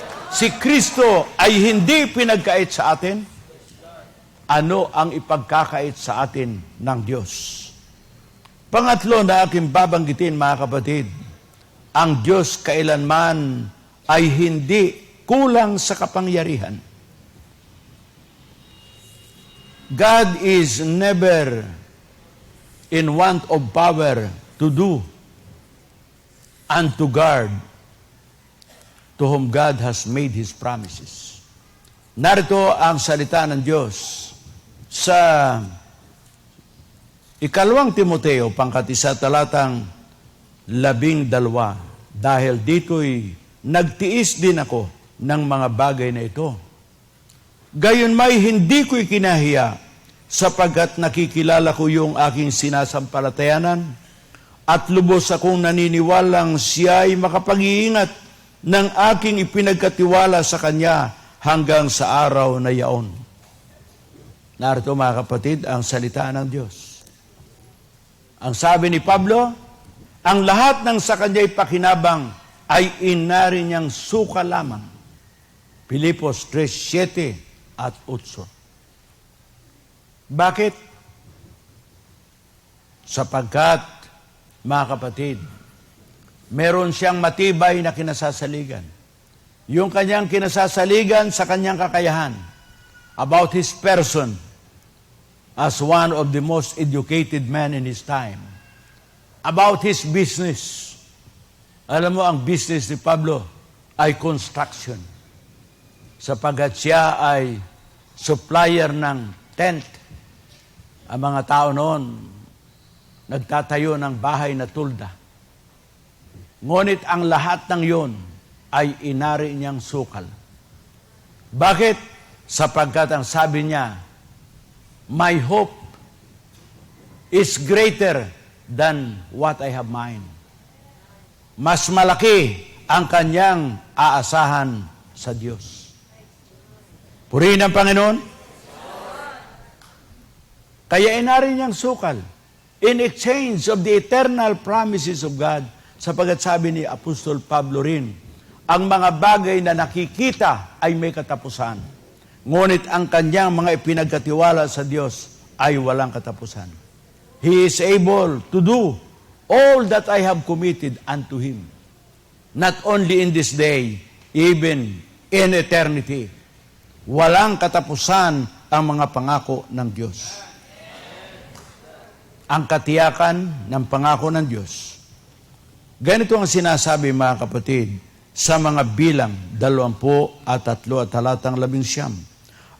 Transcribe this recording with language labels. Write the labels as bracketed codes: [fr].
[tl] Si Kristo ay hindi pinagkait sa atin. Ano ang ipagkakait sa atin ng Diyos? Pangatlo na aking babanggitin, mga kapatid, ang Diyos kailanman ay hindi kulang sa kapangyarihan. [en] God is never in want of power to do and to guard to whom God has made His promises. [tl] Narito ang salita ng Diyos sa 2 Timoteo, pangkat-1, talatang 12, dahil dito'y nagtiis din ako ng mga bagay na ito. Gayon may hindi ko'y kinahiya, sapagkat nakikilala ko yung aking sinasampalatayanan at lubos akong naniniwalang siya ay makapag-iingat ng aking ipinagkatiwala sa Kanya hanggang sa araw na yaon. Narito, mga kapatid, ang salita ng Diyos. Ang sabi ni Pablo, ang lahat ng sa Kanya'y pakinabang ay inari niyang suka lamang. Pilipos 3:7 at 8. Bakit? Sapagkat, mga kapatid, meron siyang matibay na kinasasaligan. Yung kanyang kinasasaligan sa kanyang kakayahan [en] about his person as one of the most educated men in his time. About his business. [tl] Alam mo, ang business ni Pablo ay construction. Sapagkat siya ay supplier ng tent. Ang mga tao noon, nagtatayo ng bahay na tulda. Ngunit ang lahat ng yon ay inari niyang sukal. Bakit? Sapagkat ang sabi niya, [en] my hope is greater than what I have mine. [tl] Mas malaki ang kanyang aasahan sa Diyos. Purihin ang Panginoon. Kaya inari niyang sukal [en] in exchange of the eternal promises of God. [tl] Sapagat sabi ni Apostol Pablo rin, ang mga bagay na nakikita ay may katapusan. Ngunit ang kanyang mga ipinagkatiwala sa Diyos ay walang katapusan. [en] He is able to do all that I have committed unto Him. Not only in this day, even in eternity. [tl] Walang katapusan ang mga pangako ng Diyos. Ang katiyakan ng pangako ng Diyos. Ganito ang sinasabi, mga kapatid, sa mga bilang 23 at talatang 11.